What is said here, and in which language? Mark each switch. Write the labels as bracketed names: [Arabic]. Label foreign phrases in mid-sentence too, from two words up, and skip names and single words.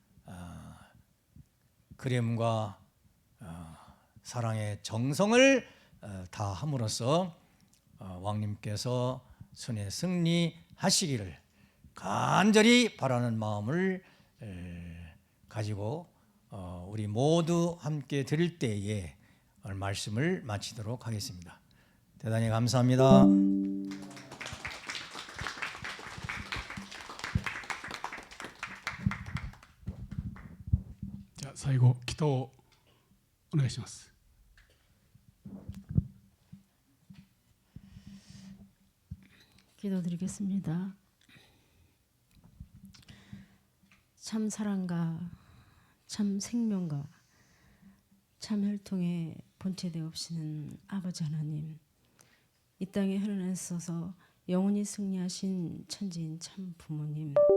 [Korean] 그림과 사랑의 정성을 다 함으로써 왕님께서 순회 승리하시기를 간절히 바라는 마음을 가지고 우리 모두 함께 드릴 때에 말씀을 마치도록 하겠습니다. 대단히 감사합니다. 자, [Japanese] 最後祈祷をお願いします。 [Korean] 기도드리겠습니다. 참 사랑과 참 생명과 참 혈통에 본체되옵시는 아버지 하나님, 이 땅에 흘러내서서 영원히 승리하신 천지인 참 부모님,